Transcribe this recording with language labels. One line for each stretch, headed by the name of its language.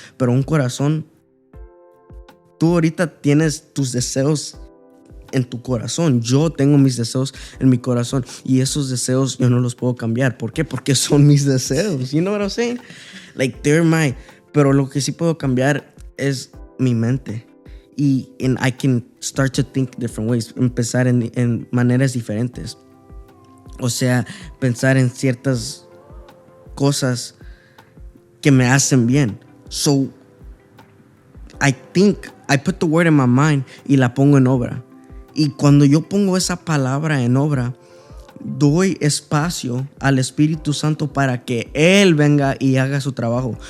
Spanish: Pero un corazón, tú ahorita tienes tus deseos en tu corazón. Yo tengo mis deseos en mi corazón y esos deseos yo no los puedo cambiar. ¿Por qué? Porque son mis deseos.
English: You know what I'm saying? Like, they're mine.
Spanish: Pero lo que sí puedo cambiar es mi mente.
English: And I can start to think different ways.
Spanish: Empezar en maneras diferentes. O sea, pensar en ciertas cosas que me hacen bien.
English: So, I put the word in my mind
Spanish: y la pongo en obra. Y cuando yo pongo esa palabra en obra, doy espacio al Espíritu Santo para que Él venga y haga su trabajo.